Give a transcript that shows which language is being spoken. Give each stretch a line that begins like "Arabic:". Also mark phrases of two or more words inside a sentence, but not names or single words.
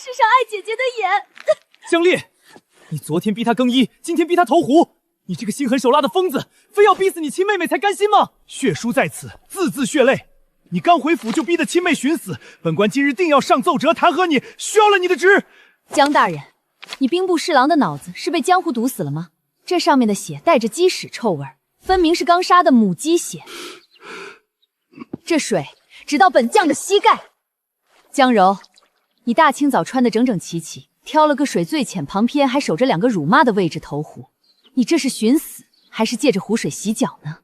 Chinese: 江烈， 你昨天逼他更衣，今天逼他投湖，你这个心狠手辣的疯子，非要逼死你亲妹妹才甘心吗？血书在此，字字血淚。你刚回府就逼得親妹尋死，本官今日定要上奏折彈劾你，削了你的職。江大人，你兵部侍郎的腦子是被江湖毒死了嗎？這上面的血帶着雞屎臭味，分明是剛殺的母雞血。這水直到本將的膝蓋。江柔，你大清早穿得整整齊齊，挑了個水最淺，旁邊還守着2個辱罵的位置投湖，你這是尋死，還是借着湖水洗腳呢？